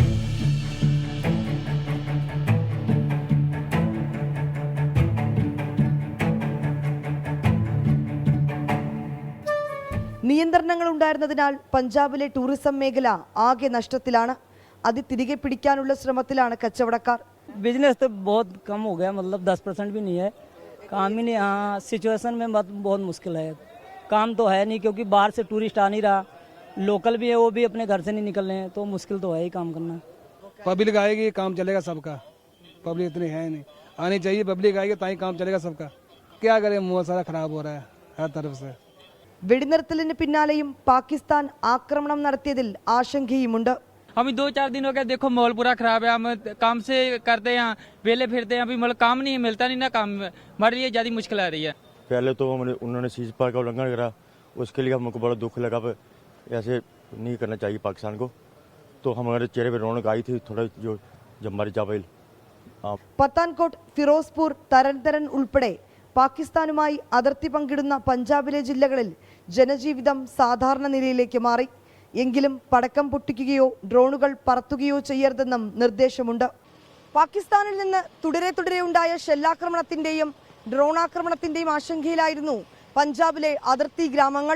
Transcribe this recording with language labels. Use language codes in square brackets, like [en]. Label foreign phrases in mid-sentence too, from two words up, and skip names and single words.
[ml] നിയന്ത്രണങ്ങൾ ഉണ്ടായിരുന്നതിനാൽ പഞ്ചാബിലെ ടൂറിസം മേഖല ആകെ നഷ്ടത്തിലാണ്. അത് തിരികെ പിടിക്കാനുള്ള ശ്രമത്തിലാണ് കച്ചവടക്കാർ. [hi] बिजनेस तो बहुत कम हो गया, मतलब 10% भी नहीं है. काम ही नहीं, हाँ सिचुएशन में बहुत मुश्किल है. काम तो है नहीं क्योंकि बाहर से टूरिस्ट आ नहीं रहा. लोकल भी है वो भी अपने घर से नहीं निकल रहे हैं, तो मुश्किल तो है ही काम करना. पब्लिक आएगी काम चलेगा सबका. पब्लिक इतनी है नहीं, आनी चाहिए. पब्लिक आएगी ताकि काम चलेगा सबका. क्या करें, मुँह सारा खराब हो रहा है हर तरफ से. [ml] വെടിനിർത്തലിന് പിന്നാലെയും പാകിസ്ഥാൻ ആക്രമണം നടത്തിയതിൽ ആശങ്കയുമുണ്ട്. [hi] अभी 2-4 दिन हो गए, देखो माहौल पूरा खराब है. हम काम से करते हैं, वेले फिरते हैं, अभी मतलब काम नहीं मिलता नहीं ना, काम हमारे लिए ज़्यादा मुश्किल आ रही है. पहले तो उन्होंने सीज पार का उल्लंघन करा, उसके लिए हमको बड़ा दुख लगा. ऐसे नहीं करना चाहिए पाकिस्तान को. तो हमारे चेहरे पर रौनक आई थी थोड़ा जो हमारी जावेल. [ml] പത്താൻകോട്ട്, ഫിറോസ്പൂർ, തരൻതരൻ ഉൾപ്പെടെ പാകിസ്ഥാനുമായി അതിർത്തി പങ്കിടുന്ന പഞ്ചാബിലെ ജില്ലകളിൽ ജനജീവിതം സാധാരണ നിലയിലേക്ക് മാറി. എങ്കിലും പടക്കം പൊട്ടിക്കുകയോ ഡ്രോണുകൾ പറത്തുകയോ ചെയ്യരുതെന്നും നിർദ്ദേശമുണ്ട്. പാകിസ്ഥാനിൽ നിന്ന് തുടരെ ഉണ്ടായ ഷെല്ലാക്രമണത്തിന്റെയും ഡ്രോണാക്രമണത്തിന്റെയും ആശങ്കയിലായിരുന്നു പഞ്ചാബിലെ അതിർത്തി ഗ്രാമങ്ങൾ.